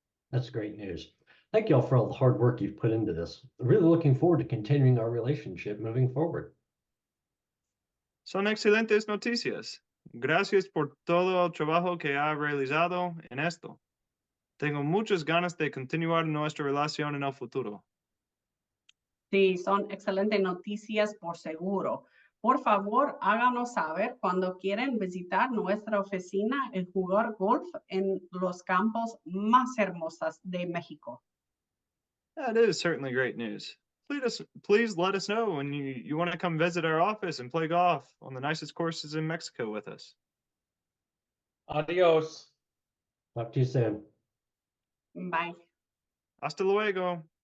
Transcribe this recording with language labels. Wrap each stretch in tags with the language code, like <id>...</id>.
<en>That's great news. Thank you all for all the hard work you've put into this. Really looking forward to continuing our relationship moving forward.</en> <es>Son excelentes noticias. Gracias por todo el trabajo que ha realizado en esto. Tengo muchas ganas de continuar nuestra relación en el futuro. Sí, son excelentes noticias por seguro. Por favor, háganos saber cuando quieren visitar nuestra oficina y jugar golf en los campos más hermosos de México.</es> <en>That is certainly great news. Please let us know when you want to come visit our office and play golf on the nicest courses in Mexico with us.</en> <es>Adios.</es> <en>Talk to you soon. Bye.</en> <es>Hasta luego.</es>